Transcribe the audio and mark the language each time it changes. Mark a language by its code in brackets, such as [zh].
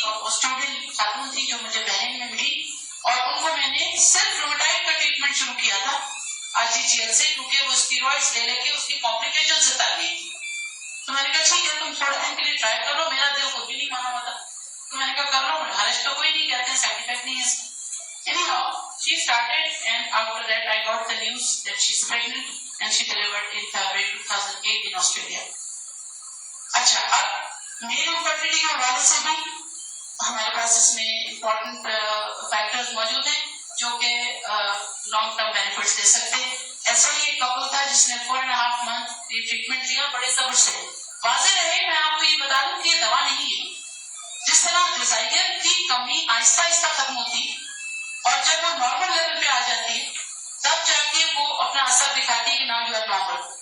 [ur] اور وہ اسٹوڈنٹ خاتون تھی جو مجھے بحرین میں ملی، اور ان کو میں نے صرف رومٹائڈ کا ٹریٹمنٹ شروع کیا تھا RGGL سے، کیونکہ وہ اسٹیرائڈز لے لے کے اس کی کمپلیکیشن سے تر گئی تھی. تو میں نے کہا ٹھیک ہے تم تھوڑے دن کے لیے ٹرائی کر لو. میرا دل خود بھی نہیں مانا ہوا تھا، تو میں نے کہا کر لو، حرج تو کوئی نہیں، کہتے ہیں سائڈ افیکٹ نہیں ہے اس میں. [en] Anyhow, she started and after that I got the news that she's pregnant and she delivered in February 2008 in Australia. [ur] اچھا، اب میل انفرٹیلٹی کے حوالے سے بھی ہمارے پاس اس میں امپورٹنٹ فیکٹرز موجود ہیں جو کہ لانگ ٹرم بینیفٹس دے سکتے ہیں. ایسا ہی ایک کپل تھا جس نے 4.5 month یہ ٹریٹمنٹ لیا بڑے صبر سے. واضح رہے میں آپ کو یہ بتا دوں کہ یہ دوا نہیں ہے. جس طرح غذائیت کی کمی آہستہ آہستہ ختم ہوتی ہے اور جب وہ نارمل لیول پہ آ جاتی ہے تب جا کے وہ اپنا اثر دکھاتی ہے کہ [en] Now you are normal.